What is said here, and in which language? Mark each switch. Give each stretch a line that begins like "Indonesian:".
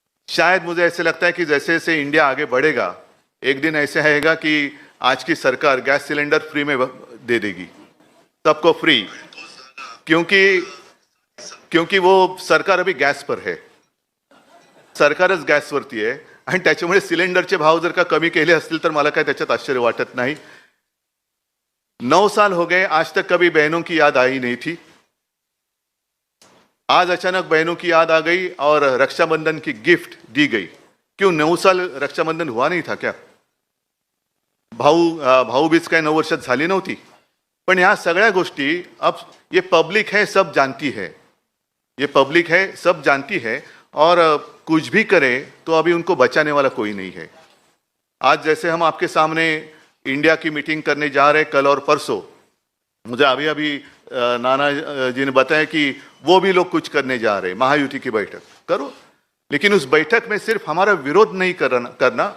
Hindi: शायद मुझे ऐसे लगता है कि जैसे जैसे इंडिया आगे बढ़ेगा, एक दिन ऐसे आएगा कि आज की सरकार गैस सिलेंडर फ्री में दे देगी, सबको फ्री, क्योंकि वो सरकार अभी गॅस पर है,
Marathi: सरकारच गॅसवरती आहे आणि त्याच्यामुळे सिलेंडरचे भाव जर का कमी केले असतील तर मला काय त्याच्यात आश्चर्य वाटत नाही।
Hindi: 9 साल हो गए, आज तक कभी बहनों की याद आई नहीं थी। आज अचानक बहनों की याद आ गई और रक्षाबंधन की गिफ्ट दी गई। क्यों 9 साल रक्षाबंधन हुआ नहीं था क्या?
Marathi: भाऊबीज काय 9 वर्षात झाली नव्हती? पण ह्या सगळ्या गोष्टी
Hindi: अब ये पब्लिक है, सब जानती है, ये पब्लिक है, सब जानती है और कुछ भी करे तो अभी उनको बचाने वाला कोई नहीं है। आज जैसे हम आपके सामने इंडिया की मीटिंग करने जा रहे कल और परसों, मुझे अभी नाना जी ने बताया कि वो भी लोग कुछ करने जा रहे, महायुति की बैठक करो, लेकिन उस बैठक में सिर्फ हमारा विरोध नहीं करना।